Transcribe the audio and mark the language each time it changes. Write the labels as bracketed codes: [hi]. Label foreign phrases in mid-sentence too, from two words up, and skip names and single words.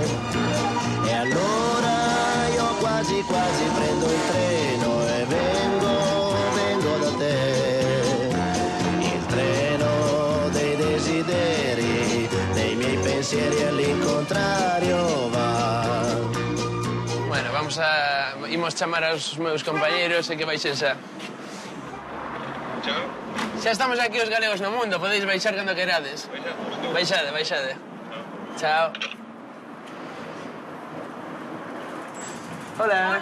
[it] E allora io quasi prendo il treno e vengo da te. Il treno dei desideri, dei miei pensieri all'incontrario va. [gl] Bueno, imos chamar aos meus compañeiros e que baixen xa. Chao. Xa estamos aquí os galegos no mundo, podeis baixar cando querades. Baixade, baixade. Chao. Hola.